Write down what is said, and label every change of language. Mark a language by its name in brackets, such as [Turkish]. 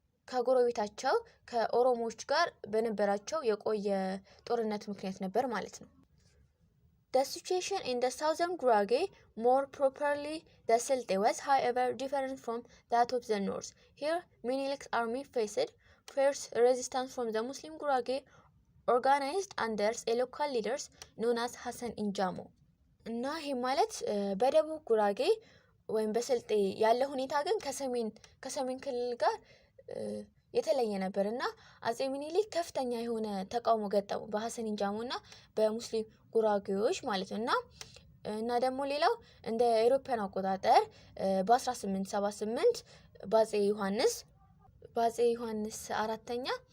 [Amharic] ከጎረቤታቸው ከኦሮሞዎች ጋር በነበራቸው የቆየ ጦርነት ምክንያት ነበር ማለት ነው። [English] The situation in the southern Gurage, more properly the Silte, was however different from that of the north. Here, Menelik's army faced fierce resistance from the Muslim Gurage organized under a local leaders known as [Amharic] ሐሰን ኢንጃሞ። እና ይሄ ማለት በደቡብ ጉራጌ ወይም በስልጤ ያለ ሁኔታ ግን ከሰሜን ክልል ጋር የተለየ ነበርና አጼ ሚኒሊክ ከፍተኛ የሆነ ተቃውሞ ገጠሙ በሐሰን ኢንጃሞና በሙስሊም ጉራጌዎች ማለት ነው። እና ደግሞ ሌላው እንደ አውሮፓውያን አቆጣጠር በ1878 በአጼ ዮሐንስ አራተኛ